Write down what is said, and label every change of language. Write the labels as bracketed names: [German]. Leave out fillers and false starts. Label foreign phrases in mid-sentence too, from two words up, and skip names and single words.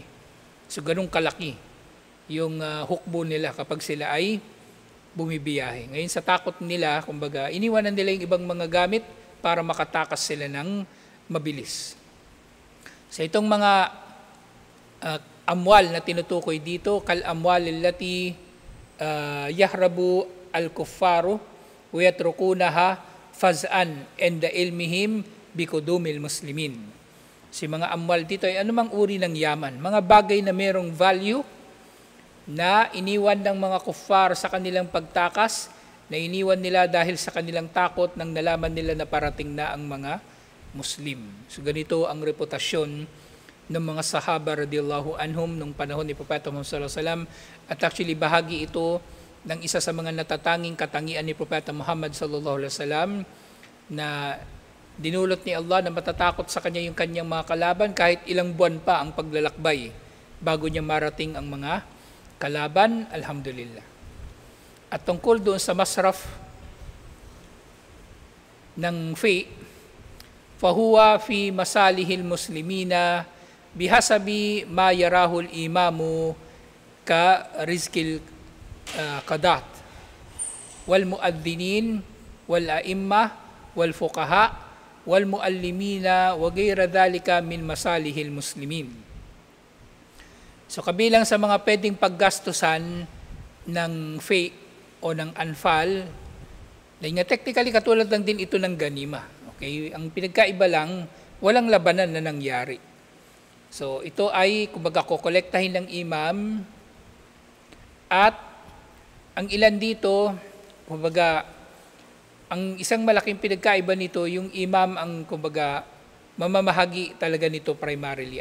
[Filipino] So, ganun kalaki yung hukbo nila kapag sila ay bumibiyahe. Ngayon, sa takot nila, kumbaga, iniwanan nila yung ibang mga gamit para makatakas sila ng mabilis. So, itong mga amwal na tinutukoy dito, [Arabic] كالأموال التي يهرب الكفار ويتركونها فزعا عند علمهم بقدوم المسلمين. [Filipino] Si mga amwal dito ay anumang uri ng yaman, mga bagay na merong value na iniwan ng mga kuffar sa kanilang pagtakas, na iniwan nila dahil sa kanilang takot nang nalaman nila na parating na ang mga Muslim. So ganito ang reputasyon ng mga sahaba [Arabic] رضي الله عنهم [Filipino] nung panahon ni Propeta Muhammad [Arabic] صلى الله عليه وسلم, [Filipino] at actually bahagi ito ng isa sa mga natatanging katangian ni Propeta Muhammad [Arabic] صلى الله عليه وسلم, [Filipino] na dinulot ni Allah na matatakot sa kanya yung kanyang mga kalaban kahit ilang buwan pa ang paglalakbay bago niya marating ang mga kalaban. Alhamdulillah. At tungkol doon sa masraf ng fi, [Arabic] فهو في مصالح المسلمين بحسب ما يراه الإمام كرزق القضاة والمؤذنين والأئمة والفقهاء والمعلمين وغير ذلك من مصالح المسلمين. [Filipino] So kabilang sa mga pwedeng paggastusan ng fi o ng anfal, dahil nga technically katulad lang din ito ng ganima. Okay? Ang pinagkaiba lang, walang labanan na nangyari. So ito ay kumbaga kokolektahin ng imam, at ang ilan dito, kumbaga ang isang malaking pinagkaiba nito, yung imam ang kumbaga mamamahagi talaga nito primarily.